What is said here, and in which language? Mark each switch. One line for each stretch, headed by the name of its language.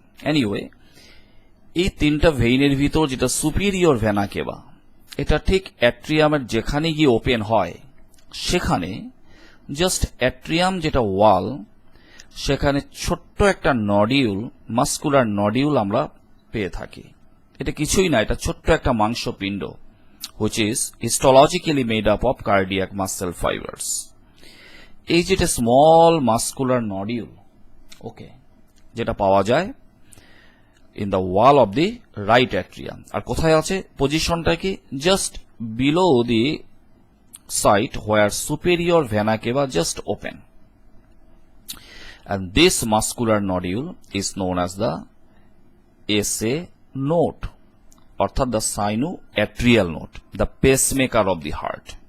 Bangla: Anyway এই তিনটা ভেইনের ভিতর যেটা সুপিরিয়র ভেনা কেভা, এটা ঠিক অ্যাট্রিয়ামের যেখানে গিয়ে ওপেন হয়, সেখানে জাস্ট অ্যাট্রিয়াম যেটা ওয়াল, সেখানে ছোট্ট একটা নডিউল, মাস্কুলার নডিউল আমরা পেয়ে থাকি। এটা কিছুই না, এটা ছোট্ট একটা মাংসপিণ্ড,
English: which is histologically made up of cardiac muscle fibers.
Bangla: এই যেটা স্মল মাস্কুলার নডিউল, ওকে, যেটা পাওয়া যায় in the wall of the right atrium, আর কোথায় আছে পজিশনটা কি, just below the site where superior vena কেভা just open,
English: and this muscular nodule is known as the SA node,
Bangla: অর্থাৎ the সাইনো atrial node, the pacemaker of the heart.